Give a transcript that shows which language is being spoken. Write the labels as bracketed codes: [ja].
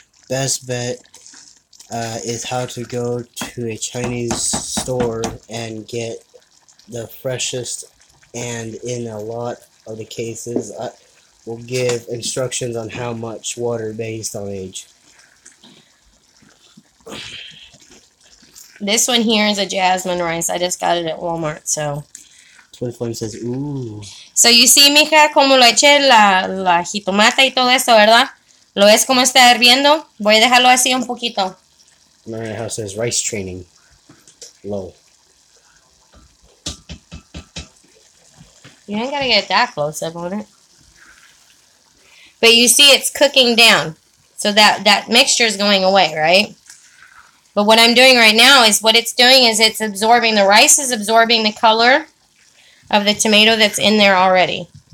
[en] Best bet is how to go to a Chinese store and get the freshest, and in a lot of the cases will give instructions on how much water based on age. This one here is a jasmine rice. I just got it at Walmart, so. Twin Flame says, ooh. So you see, [es] mija, como le eché la jitomata y todo eso, ¿verdad? ¿Lo ves como está hirviendo? Voy a dejarlo así un poquito. [en] Mariah House says, rice training. Low. You ain't gotta get that close up on it. But you see it's cooking down. So that mixture is going away, right? But what I'm doing right now is what it's doing is it's absorbing, the rice is absorbing the color of the tomato that's in there already.